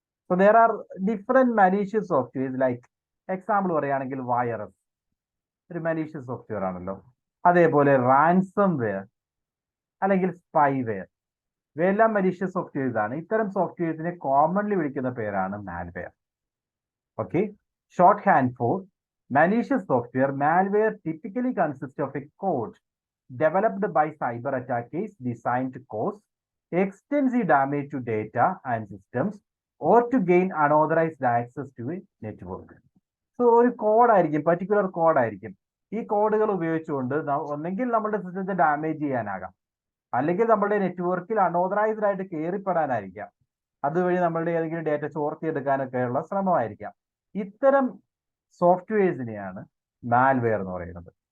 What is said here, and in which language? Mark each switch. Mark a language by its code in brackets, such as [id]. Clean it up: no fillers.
[en] So there are different malicious softwares. [ml] Like example പറയുകയാണെങ്കിൽ virus ഒരു malicious software ആണല്ലോ. അതേപോലെ റാൻസം വെയർ അല്ലെങ്കിൽ സ്പൈവെയർ, ഇവയെല്ലാം മലീഷ്യസ് സോഫ്റ്റ്വെയർസ് ആണ്. ഇത്തരം സോഫ്റ്റ്വെയർസിനെ കോമൺലി വിളിക്കുന്ന പേരാണ് malware. Okay, [en] Shorthand for malicious software. Malware typically consists of a code developed by cyber attackers designed to cause extensive damage to data and systems or to gain unauthorized access to a network. [ml] So ഒരു കോഡായിരിക്കും, particular കോഡായിരിക്കും. ഈ കോഡുകൾ ഉപയോഗിച്ചുകൊണ്ട് ഒന്നെങ്കിൽ നമ്മുടെ സിസ്റ്റത്തെ damage ചെയ്യാനാകാം, അല്ലെങ്കിൽ നമ്മുടെ നെറ്റ്വർക്കിൽ അൺഓതറൈസ്ഡ് ആയിട്ട് കയറിപ്പെടാനായിരിക്കാം, അതുവഴി നമ്മളുടെ ഏതെങ്കിലും ഡേറ്റ ചോർത്തിയെടുക്കാനൊക്കെയുള്ള ശ്രമമായിരിക്കാം. ഇത്തരം സോഫ്റ്റ്വെയർസിനെയാണ് മാൽവെയർ എന്ന് പറയുന്നത്.